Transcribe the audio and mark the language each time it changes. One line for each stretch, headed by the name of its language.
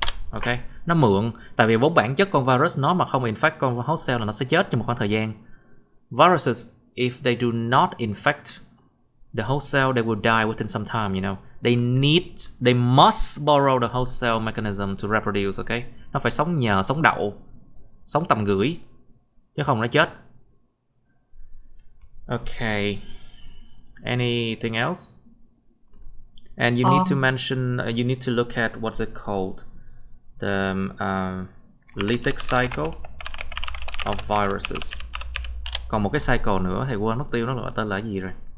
Vietnamese: Okay, nó mượn, tại vì vốn bản chất con virus nó mà không infect con host cell là nó sẽ chết trong một khoảng thời gian.
English: Viruses, if they do not infect the host cell, they will die within some time, you know. They must borrow the host cell mechanism to reproduce, okay?
Vietnamese: Nó phải sống đậu, sống tầm gửi, chứ không nó chết.
English: Okay. Anything else? And you need to mention, you need to look at what's it called? The lytic cycle of viruses.
Vietnamese: Còn một cái cycle nữa thầy quên mất tiêu nó gọi tên là gì rồi.